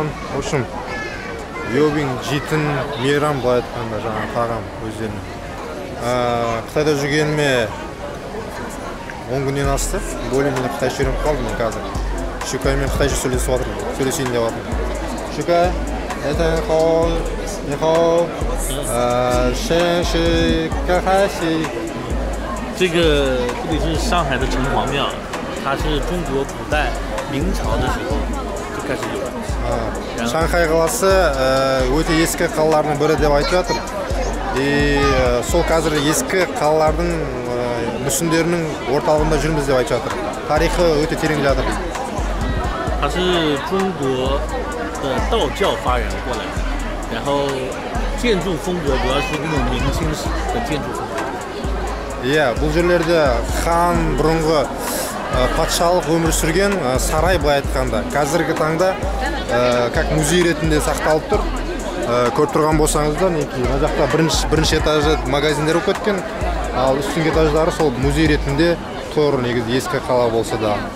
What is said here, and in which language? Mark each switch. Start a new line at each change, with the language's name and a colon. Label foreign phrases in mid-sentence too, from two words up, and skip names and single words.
Kazakh: Ошым Юбинг жейтін мейрам былай айтқанда жаңа тағам өздерінің. Қытайда жүргеніме 10 күннен асты.
Russian: Более-менее
Kazakh: қытайша үйреніп қалдым мен қазір. Шүкаймен қытайша сөйлесейін деп жатырмын. Шүкай,
Chinese: 这里是上海的城隍庙，它是中国古代明朝的时候就开始有了。
Kazakh: Шанхай қаласы өте ескі қалалардың бірі деп айтып жатыр. Сол қазір ескі қалалардың мүсіндерінің орталығында жүрміз деп айтып жатыр. Тарихы өте терең жатыр.
Chinese: 它是中国的道教发源过来的，然后建筑风格主要是那种明清式的建筑风格。
Kazakh: бұл жерлерде хан бұрынғы патшалық өмір сүрген сарай былай айтқанда. Қазіргі таңда как музей ретінде сақталып тұр. Көріп тұрған болсаңыздар, мына жақта бірінші этажы магазиндер болып кеткен, ал үстіңгі этаждары сол музей ретінде тұр, негізі ескі қала болса да.